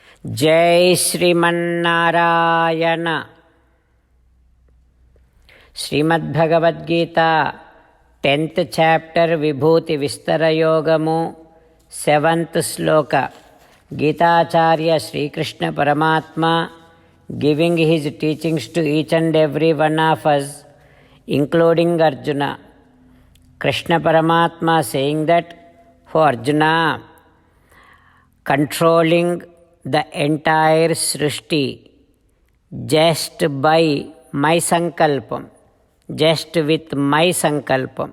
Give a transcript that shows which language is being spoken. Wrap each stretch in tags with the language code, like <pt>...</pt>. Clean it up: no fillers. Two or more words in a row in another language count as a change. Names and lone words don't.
<sa>जय श्रीमन्नारायण।</sa> <en>श्रीमद्भगवद्गीता 10th chapter विभूति विस्तर योगमु 7th</en> <sa>श्लोक गीताचार्य श्री कृष्ण परमात्मा</sa> <en>giving his teachings to each and every one of us, including Arjuna. Krishna Paramatma saying that, "Oh Arjuna, controlling the entire Srishti just by my sankalpam, just with my sankalpam.</en>